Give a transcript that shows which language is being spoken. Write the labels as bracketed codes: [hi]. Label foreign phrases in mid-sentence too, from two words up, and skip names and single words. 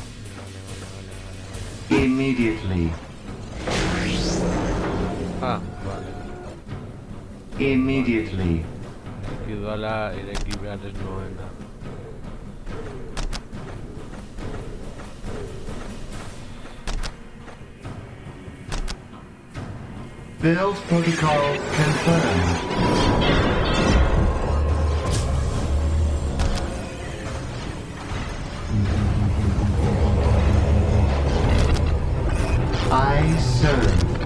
[en] Immediately. Vale. Immediately. [eu] Ikiduala ireki behar ez nuena. [en] Build protocol confirmed. I serve.